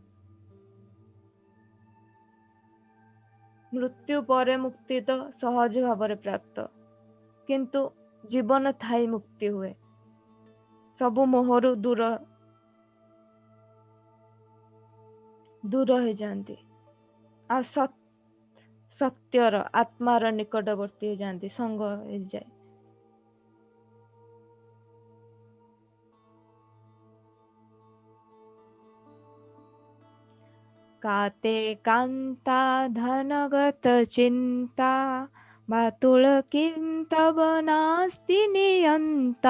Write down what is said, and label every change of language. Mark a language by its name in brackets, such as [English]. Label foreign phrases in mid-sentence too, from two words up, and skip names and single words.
[Odia] ମୃତ୍ୟୁ ପରେ ମୁକ୍ତି ତ ସହଜ ଭାବରେ ପ୍ରାପ୍ତ, କିନ୍ତୁ ଜୀବନ ଥାଇ ମୁକ୍ତି ହୁଏ। ସବୁ ମୋହରୁ ଦୂର ହେଇଯାନ୍ତି ଆଉ ସତ୍ୟର ଆତ୍ମାର ନିକଟବର୍ତ୍ତୀ ହେଇଯାନ୍ତି, ସଙ୍ଗ ହେଇଯାଏ। [Sanskrit] काते कान्ता धनगत चिन्ता बातुल किं तव नास्ति नियन्ता।